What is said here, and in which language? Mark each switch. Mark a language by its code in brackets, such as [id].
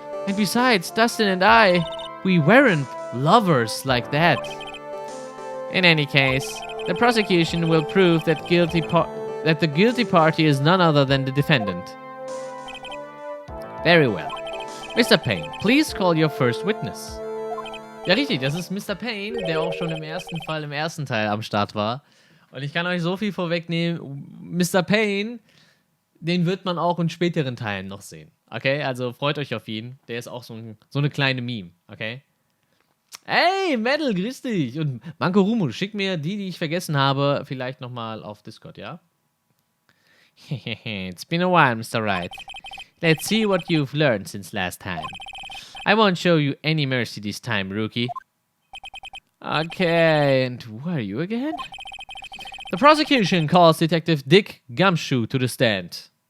[en] And besides, Dustin and I, we weren't lovers like that. In any case, the prosecution will prove that the guilty party is none other than the defendant. Very well. Mr. Payne, please call your first witness. [de] Ja, richtig, das ist Mr. Payne, der auch schon im ersten Fall, im ersten Teil am Start war. Und ich kann euch so viel vorwegnehmen, Mr. Payne, den wird man auch in späteren Teilen noch sehen. Okay, also freut euch auf ihn. Der ist auch so eine kleine Meme, okay? Hey, Metal, grüß dich. Und Mankorumu, schick mir die ich vergessen habe, vielleicht nochmal auf Discord, ja? [en] It's been a while, Mr. Wright. Let's see what you've learned since last time. I won't show you any mercy this time, rookie. Okay, and who are you again? The prosecution calls Detective Dick Gumshoe to the stand.